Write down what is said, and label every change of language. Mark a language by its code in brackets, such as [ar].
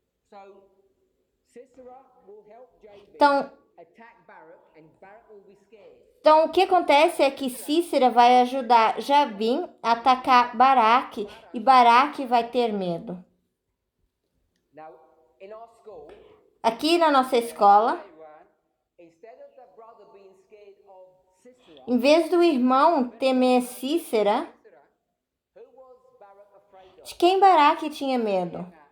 [en] So, Sisera will help Jabin [pt] Então, [en] attack Barak and Barak will be scared. [pt] Então, o que acontece é que Cícera vai ajudar Jabim a atacar Baraque e Baraque vai ter medo. [en] Now, in our school, [pt] Aqui na nossa escola, [en] instead of the brother being scared of Sisera, [pt] em vez do irmão temer Cícera, [en] who was Barak afraid of? [pt] de quem Baraque tinha medo?